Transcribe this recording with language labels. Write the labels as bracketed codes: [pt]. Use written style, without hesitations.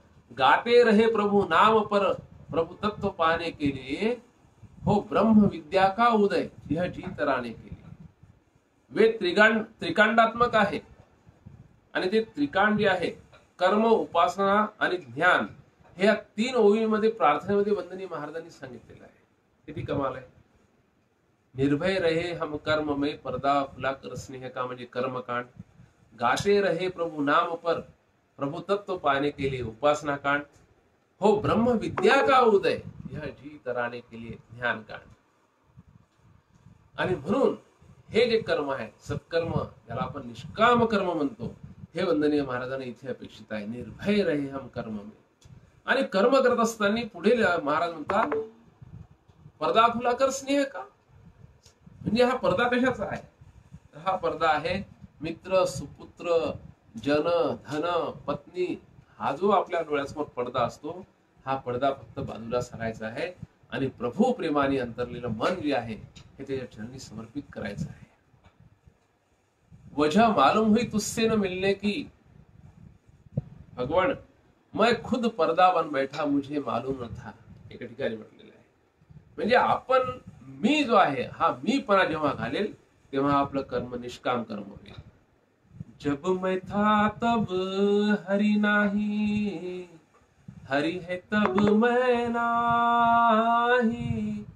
[hi] गाते रहे प्रभु नाम पर, प्रभु तत्व पाने के लिए, हो ब्रह्म विद्या का उदय, यह जीत राणे के लिए. [mr] वेद त्रिकांडात्मक आहे आणि ते त्रिकांड जे आहे कर्म, उपासना आणि ज्ञान, हे या 3 ओळीमध्ये प्रार्थनेमध्ये वंदनीय महाराजांनी सांगितलेलं आहे. किती कमाल आहे. [hi] निर्भय रहे हम कर्म में, पर्दा खुला कर स्नेह का [mr] म्हणजे कर्मकांड. [hi] गाते रहे प्रभु नाम पर, प्रभु तत्व पाने के लिए उपासना कांड. हो ब्रह्म विद्या का उदय, यह जी तराने के लिए ध्यान कांड. [mr] आणि म्हणून हे जे कर्म आहे सत्कर्म, ज्याला आपण निष्काम कर्म म्हणतो, हे वंदनीय महाराजांना इथे अपेक्षित आहे. [hi] निर्भय रहे हम कर्म में. [mr] आणि कर्म करत असताना पुढे महाराज म्हणतात, [hi] पर्दा खुला कर स्नेह का. [mr] म्हणजे हा पडदा कशाचा आहे? हा पडदा आहे मित्र, सुपुत्र, जन, धन, पत्नी. हा जो आपल्या डोळ्यासमोर पडदा असतो, हा पडदा फक्त बाजूला सरायचा आहे आणि प्रभू प्रेमाने अंतरलेलं मन जे आहे हे त्याच्या चरणी समर्पित करायचं आहे. [hi] वजह मालूम हुई तुझसे न मिलने की, भगवान मैं खुद पर्दा बन बैठा मुझे मालूम न था. [mr] एका ठिकाणी म्हटलेलं आहे. म्हणजे आपण मी जो आहे हा मीपणा जेव्हा घालेल तेव्हा आपलं कर्म निष्काम कर्म होईल. [hi] जब मैं था तब हरि नाही, हरि है तब मैं नाही.